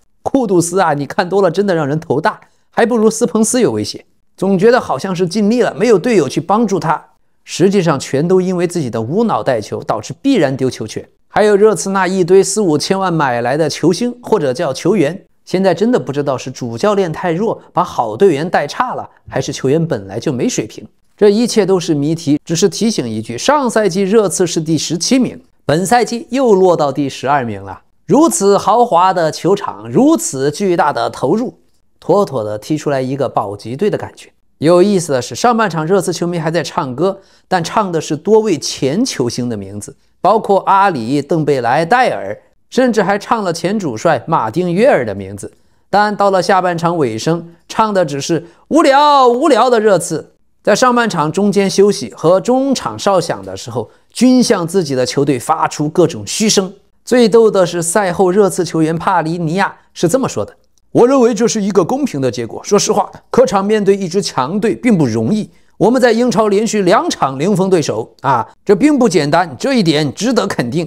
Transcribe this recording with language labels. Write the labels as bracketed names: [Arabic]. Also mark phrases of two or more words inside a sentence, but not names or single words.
[Chinese] 庫杜斯啊，你看多了真的讓人頭大，還不如斯彭斯有威脅。總覺得好像是盡力了，沒有隊友去幫助他。實際上全都因為自己的無腦帶球，導致必然丟球權。還有熱刺那一堆4、5千萬買來的球星或者叫球員，現在真的不知道是主教練太弱，把好队員带差了，還是球員本來就没水平。這一切都是謎題，只是提醒一句，上賽季熱刺是第17名，本賽季又落到第12名了。如此豪華的球場，如此巨大的投入，妥妥的踢出來一個保級隊的感覺。有意思的是，上半场熱刺球迷還在唱歌，但唱的是多位前球星的名字，包括阿里、登贝萊、戴爾，甚至還唱了前主帥馬丁·約爾的名字。但到了下半场尾聲，唱的只是无聊的热刺。在上半场中间休息和中场哨響的時候，均向自己的球隊發出各種噓聲。最逗的是，賽後熱刺球員帕里尼亞是這麼說的：我認為這是一個公平的結果。說實話，客場面對一支強隊並不容易。我們在英超連續2場零封對手這並不簡單，這一點值得肯定。